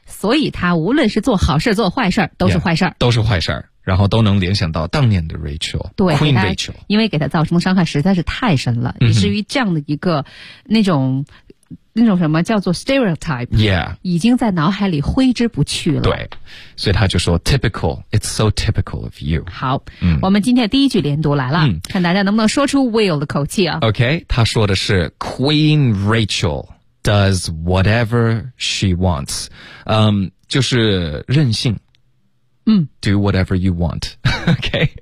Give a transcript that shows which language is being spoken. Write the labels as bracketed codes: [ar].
[zh] 所以他无论是做好事做坏事都是坏事都是坏事，然后都能联想到当年的 Rachel, 对 Queen Rachel, 因为给他造成的伤害实在是太深了，以至于这样的一个那种什么叫做 stereotype、 yeah. 已经在脑海里挥之不去了，对，所以他就说 typical, [en] it's so typical of you. [zh] 好，我们今天第一句连读来了，看大家能不能说出 Will 的口气啊。 OK, 他说的是 [en] Queen Rachel does whatever she wants, [zh] 就是任性， [en] Do whatever you want. Okay.